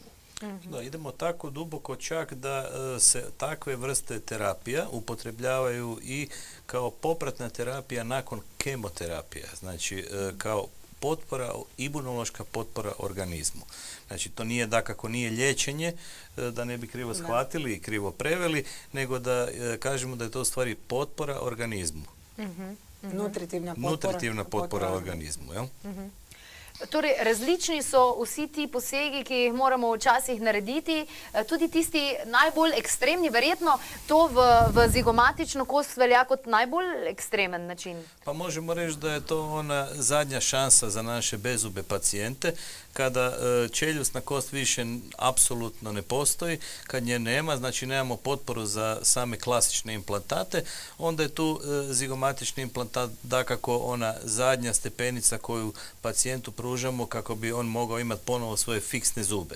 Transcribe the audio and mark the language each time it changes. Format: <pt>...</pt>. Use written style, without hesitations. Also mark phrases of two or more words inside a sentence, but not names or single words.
<hr>Da, idemo tako duboko čak da se takve vrste terapija upotrebljavaju i kao popratna terapija nakon kemoterapije, znači kao potpora, imunološka potpora organizmu. Znači to nije dakako nije liječenje, da ne bi krivo shvatili i krivo preveli, nego da kažemo da je to u stvari potpora organizmu. Nutritivna potpora organizmu, jel?</hr> <sl>Torej, različni so vsi ti posegi, ki jih moramo včasih narediti, tudi tisti najbolj ekstremni, verjetno to v zigomatično kost velja kot najbolj ekstremen način.</sl> <hr>Pa možemo reći da je to ona zadnja šansa za naše bezube pacijente, kada čeljusna kost više apsolutno ne postoji, kad nje nema, znači nemamo potporu za same klasične implantate, onda je tu zigomatični implantat dakako ona zadnja stepenica koju pacijentu pružamo kako bi on mogao imati ponovo svoje fiksne zube.</hr>